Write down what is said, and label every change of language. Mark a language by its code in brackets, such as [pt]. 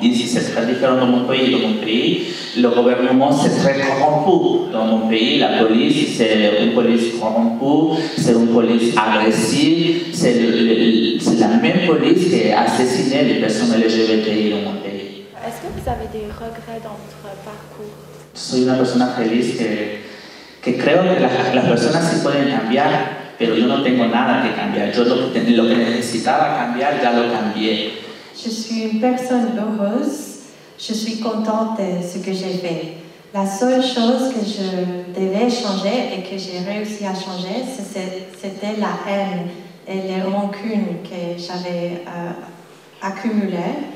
[fr] Ici, c'est très différent dans mon pays. Dans mon pays, le gouvernement, c'est très corrompu. Dans mon pays, la police, c'est une police corrompue, c'est une police agressive, c'est la même police qui a assassiné les personnes LGBTI dans mon pays. Est-ce que vous avez des regrets dans votre parcours? [es] Soy una persona feliz que creo que las personas sí pueden cambiar, pero yo no tengo nada que cambiar. Yo lo que necesitaba cambiar ya lo cambié. [fr] Je suis une personne heureuse, je suis contente de ce que j'ai fait. La seule chose que je devais changer et que j'ai réussi à changer, c'était la haine et les rancunes que j'avais accumulées.